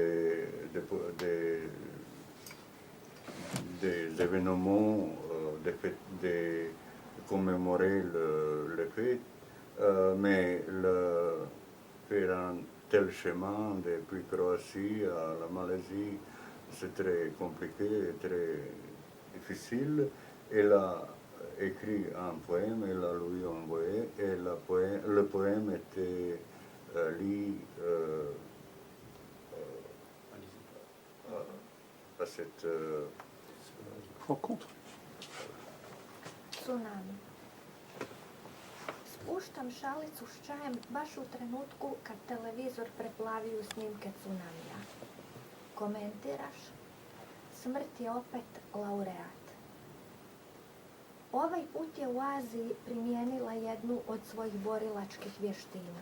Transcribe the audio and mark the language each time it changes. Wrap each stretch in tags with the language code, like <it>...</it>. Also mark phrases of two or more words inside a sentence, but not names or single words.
<fr>des événements, de commémorer le fait, mais faire un tel chemin depuis Croatie à la Malaisie, c'est très compliqué, très difficile. Elle a écrit un poème, elle a lui envoyé, et le poème était lu à cette rencontre.</fr> <hr>Tsunami. Spuštam šalicu s čajem baš u trenutku kad televizor preplaviju snimke tsunamija. Komentiraš, smrt je opet laureat. Ovaj put je u Aziji primijenila jednu od svojih borilačkih vještina.</hr>